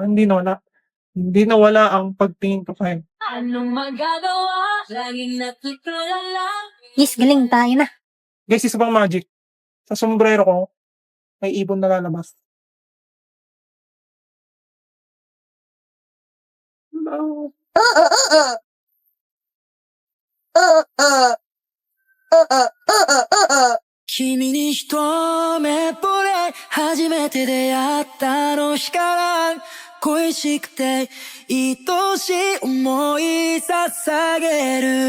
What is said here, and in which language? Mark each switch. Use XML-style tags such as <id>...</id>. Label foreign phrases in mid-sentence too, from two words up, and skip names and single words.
<tl>Hindi nawala ang pagtingin ko sa'yo. Anong magagawa? Laging natutulala. Yes, galing tayo na. Guys, isa pang magic. Sa sombrero ko, may ibon na lalabas.</tl> <en>Hello.</en> <ja>君に一目惚れ初めて出会ったあの日から恋しくて愛しい思い捧げる</ja>